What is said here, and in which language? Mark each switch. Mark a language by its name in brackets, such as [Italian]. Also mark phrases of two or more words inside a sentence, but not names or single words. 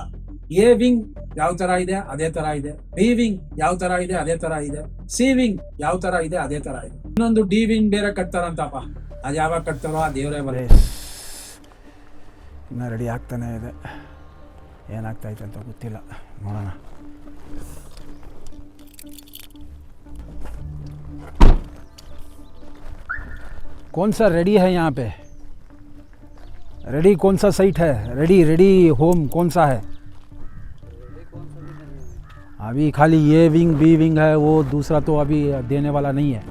[Kannada] ಎ ವಿಂಗ್ ಯಾವ ತರ ಇದೆ ಅದೇ ತರ ಇದೆ, ಬಿ ವಿಂಗ್ ಯಾವ ತರ ಇದೆ ಅದೇ ತರ ಇದೆ, ಸಿ ವಿಂಗ್ ಯಾವ ತರ ಇದೆ ಅದೇ ತರ ಇದೆ. ಇನ್ನೊಂದು ಡಿ ವಿಂಗ್ ಬೇರೆ ಕಟ್ತಾರಂತಪ್ಪ, ಅದು ಯಾವಾಗ ಕಟ್ತಾರೋ ಆ ದೇವರೇ ಬರೇ. ಇನ್ನು ರೆಡಿ ಆಗ್ತಾನೆ ಇದೆ, ಏನಾಗ್ತಾಯಿದೆ ಅಂತ ಗೊತ್ತಿಲ್ಲ, ನೋಡೋಣ. [Hindi] कौन सा रेडी है यहाँ पे? रेडी कौन सा साइट है? रेडी होम कौन सा है? अभी खाली ये विंग बी विंग है, वो दूसरा तो अभी देने वाला नहीं है.